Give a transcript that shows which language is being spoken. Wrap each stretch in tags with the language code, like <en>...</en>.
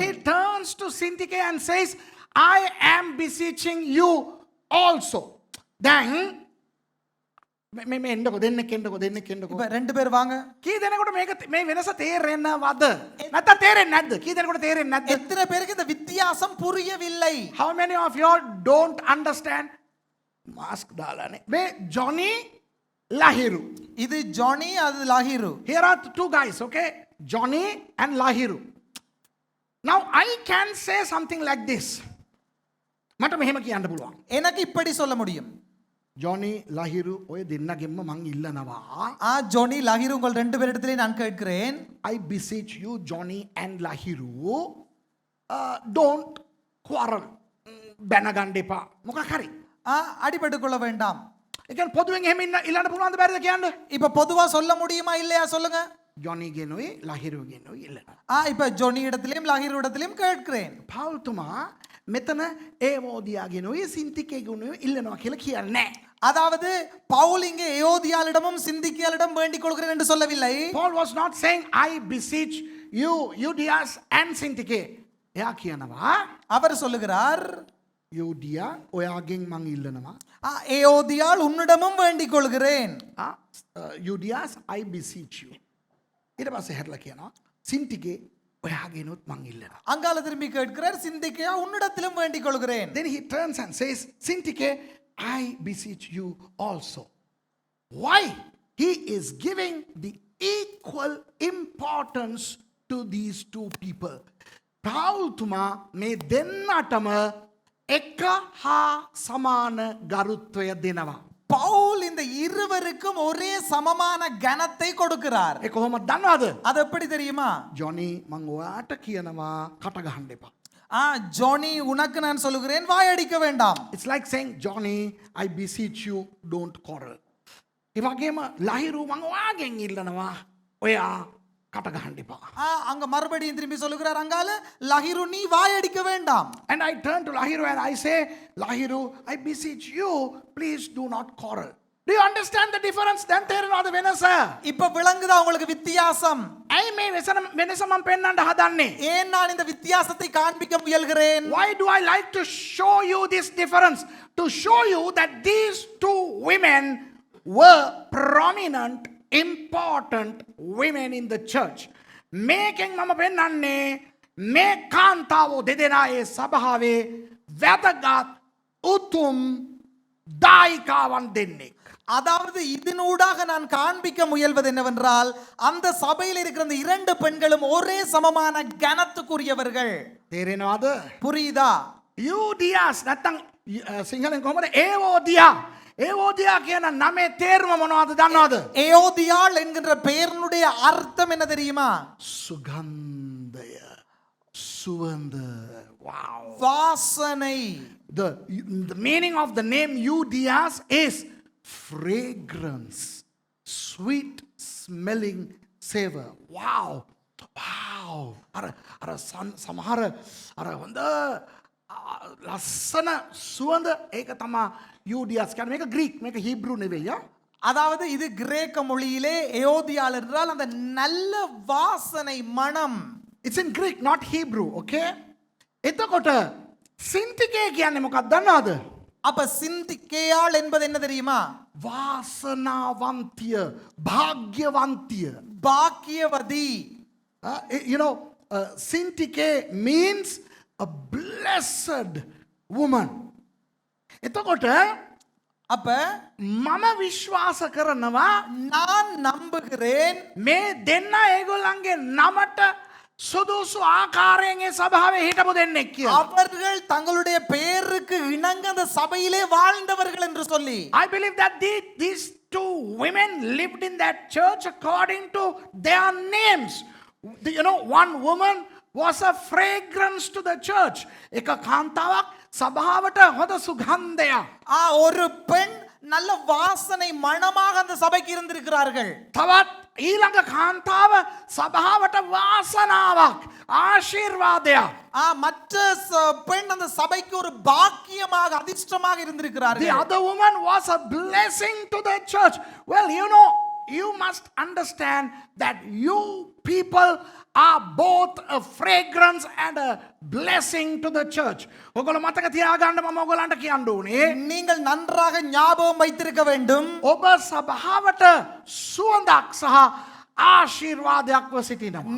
<en>he turns to Syntyche and says, I am beseeching you also.</en> <si>Then මේ එන්නකො දෙන්නෙක් එන්නකො.</si> <ta>இப்ப ரெண்டு பேர் வாங்க.</ta> <si>කී දෙනෙකුට මේක මේ වෙනස තේරෙනවද? නැත්නම් තේරෙන්නේ නැද්ද? කී දෙනෙකුට තේරෙන්නේ නැද්ද?</si> <ta>எத்தனை பேருக்கு இந்த வித்தியாசம் புரியவில்லை?</ta> <en>How many of you all don't understand?</en> <si>Mask දාලානේ. මේ Johnny Lahiru.</si> <ta>இது ஜானி, அது லாகிரு.</ta> <en>Here are two guys, okay? Johnny and Lahiru. Now I can say something like this.</en> <si>මට මෙහෙම කියන්න පුළුවන්.</si> <ta>எனக்கு இப்படி சொல்ல முடியும்.</ta> <si>Johnny Lahiru ඔය දෙන්නගෙන්ම මං ඉල්ලනවා.</si> <ta>ஜானி, லாகிரு, உங்கள் ரெண்டு பேரிடத்திலே நான் கேட்கிறேன்.</ta> <en>I beseech you Johnny and Lahiru, don't quarrel.</en> <si>බැනගන්න එපා. මොකක් හරි.</si> <ta>அடிபட்டு கொள்ள வேண்டாம்.</ta> <si>ඒ කියන්නේ පොදුවෙන් එහෙම ඉල්ලන්න පුළුවන්ද බැරිද කියන්න?</si> <ta>இப்ப பொதுவா சொல்ல முடியுமா இல்லையா சொல்லுங்க.</ta> <si>Johnny ගෙනුයි Lahiru ගෙනුයි ඉල්ලනවා.</si> <ta>இப்ப ஜோனி இடத்திலும் லாகிரு இடத்திலும் கேட்கிறேன்.</ta> <si>පෞල්තුමා මෙතන ඒවෝදියා ගෙනුයි සින්තිකේ ගෙනුයි ඉල්ලනවා කියලා කියන්නේ නැහැ.</si> <ta>அதாவது பவுல் இங்கே ஏயோதியாளிடமும் சிந்திக்கியாளிடம் வேண்டிக் கொள்கிறேன் என்று சொல்லவில்லை.</ta> <en>Paul was not saying I beseech you Euodias and Syntyche.</en> <si>එයා කියනවා</si> <ta>அவர் சொல்லுகிறார்,</ta> <si>යෝදියා ඔයාගෙන් මං ඉල්ලනවා.</si> <ta>ஏயோதியாள் உன்னிடமும் வேண்டிக் கொள்கிறேன்.</ta> <en>Euodias I beseech you.</en> <si>ඊට පස්සේ හැරලා කියනවා සින්තිකේ ඔයාගෙනුත් මං ඉල්ලනවා.</si> <ta>அங்கால திரும்பி கேட்கிறார், சிந்திக்கையா உன்னிடத்திலும் வேண்டிக் கொள்கிறேன்.</ta> <en>Then he turns and says Syntyche I beseech you also. Why? He is giving the equal importance to these two people.</en> <si>පාවුල්තුමා මේ දෙන්නටම එක හා සමාන ගරුත්වය දෙනවා.</si> <ta>பவுல் இந்த இருவருக்கும் ஒரே சமமான கனத்தை கொடுக்கிறார்.</ta> <si>ඒ කොහොමද දන්නවද?</si> <ta>அது எப்படி தெரியுமா?</ta> <si>ජොනි මං ඔයාට කියනවා කට ගහන්න එපා.</si> <ta>ஜானி உனக்கு நான் சொல்லுகிறேன் வாயடிக்க வேண்டாம்.</ta> <en>It's like saying, Johnny, I beseech you, don't quarrel.</en> <si>ඒ වගේම ලහිරු මං ඔයාගෙන් ඉල්ලනවා ඔයා කට ගහන්න එපා.</si> <ta>அங்க மறுபடியும் திரும்பி சொல்லுகிறார் அங்கால லஹிரு நீ வாயடிக்க வேண்டாம்.</ta> <en>And I turn to Lahiru and I say, Lahiru, I beseech you, please do not quarrel. Do you understand the difference?</en> <si>Then තේරෙනවද වෙනස?</si> <ta>இப்ப விளங்குதா உங்களுக்கு வித்தியாசம்?</ta> <si>ඇයි මේ වෙනස මම පෙන්වන්න හදන්නේ?</si> <ta>ஏன் நான் இந்த வித்தியாசத்தை காண்பிக்க முயல்கிறேன்?</ta> <en>Why do I like to show you this difference? To show you that these two women were prominent, important women in the church.</en> <si>මේකෙන් මම පෙන්වන්නේ මේ කාන්තාවෝ දෙදෙනායේ සභාවේ වැදගත් උතුම් දායිකාවන් දෙන්නෙක්.</si> <ta>அதாவது இதனூடாக நான் காண்பிக்க முயல்வது என்னவென்றால் அந்த சபையில் இருக்கிற இந்த இரண்டு பெண்களும் ஒரே சமமான கனத்துக்குரியவர்கள்.</ta> <si>තේරෙනවද?</si> <ta>புரியுதா?</ta> <si>යූඩියාස් නැත්තම් සිංහලෙන් කොහමද ඒවෝදියා? ඒවෝදියා කියන නමේ තේරුම මොනවද දන්නවද?</si> <ta>ஏயோதியாள் என்கின்ற பெயரினுடைய அர்த்தம் என்ன தெரியுமா?</ta> <si>සුගන්ධය. සුවඳ. Wow.</si> <ta>வாசனை.</ta> <en>The meaning of the name Euodias is fragrance, sweet smelling savor. Wow. Wow.</en> <si>අර සමහර අර හොඳ ලස්සන සුවඳ ඒක තමයි Euodias කියන්නේ. මේක ග්‍රීක්, මේක හීබ්‍රු නෙවෙයි.</si> <ta>அதாவது இது கிரேக்க மொழியிலே ஏயோதியாள் என்றால் அந்த நல்ல வாசனை மனம்.</ta> <en>It's in Greek, not Hebrew, okay?</en> <si>එතකොට සින්තිකේ කියන්නේ මොකක්ද දන්නවද?</si> <ta>அப்ப சிந்திக்கேயாள் என்பது என்ன தெரியுமா?</ta> <si>වාසනාවන්තිය, භාග්‍යවන්තිය.</si> <ta>பாக்கியவதி.</ta> <en>You know, Sintike means a blessed woman.</en> <si>එතකොට</si> <ta>அப்ப</ta> <si>මම විශ්වාස කරනවා</si> <ta>நான் நம்புகிறேன்</ta> <si>මේ දෙන්න ඒගොල්ලන්ගේ නමට සුදුසු ආකාරයෙන් ඒ සභාවේ හිටපු දෙන්නෙක් කියලා.</si> <ta>அவர்கள் தங்களுடைய பெயருக்கு இணங்க அந்த சபையிலே வாழ்ந்தவர்கள் என்று சொல்லி.</ta> <en>I believe that these two women lived in that church according to their names. You know, one woman was a fragrance to the church.</en> <si>එක කාන්තාවක් සභාවට හොඳ සුගන්ධයක්.</si> <ta>ஒரு பெண் நல்ல வாசனை மணமாக அந்த சபைக்கு இருந்திருக்கிறார்கள்.</ta> <si>තවත් ඊළඟ කාන්තාව සභාවට වාසනාවක්, ආශිර්වාදයක්.</si> <ta>மற்ற பெண் அந்த சபைக்கு ஒரு பாக்கியமாக அதிர்ஷ்டமாக</ta> <en>The</en> <ta>இருந்திருக்கிறார்கள்.</ta> <en>other woman was a blessing to the church. Well, you know, you must understand that you people are both a fragrance and a blessing to the church.</en> <si>ඔගොල්ලෝ මතක තියාගන්න මම ඔයගොල්ලන්ට කියන්න ඕනේ.</si> <ta>நீங்கள் நன்றாக ஞாபகம் வைத்திருக்க வேண்டும்.</ta> <si>ඔබ සභාවට සුවඳක් සහ ආශිර්වාදයක්ව සිටිනවා.</si>